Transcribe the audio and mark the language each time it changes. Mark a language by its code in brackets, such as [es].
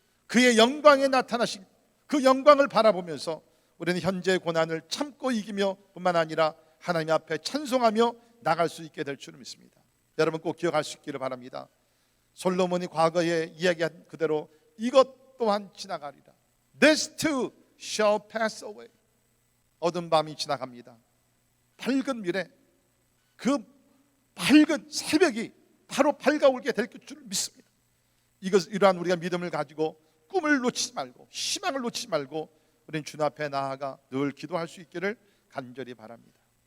[ko] 그의 영광에 나타나신 그 영광을 바라보면서 우리는 현재의 고난을 참고 이기며 뿐만 아니라 하나님 앞에 찬송하며 나갈 수 있게 될 줄을 믿습니다. 여러분 꼭 기억할 수 있기를 바랍니다. 솔로몬이 과거에 이야기한 그대로 이것 또한 지나가리라. [en] This too shall pass away. [ko] 어두운 밤이 지나갑니다. 밝은 미래, 그 밝은 새벽이 바로 밝아오게 될 줄을 믿습니다. 이러한 우리가 믿음을 가지고 꿈을 놓치지 말고 희망을 놓치지 말고 우리는 주님 앞에 나아가 늘 기도할 수 있기를 간절히 바랍니다.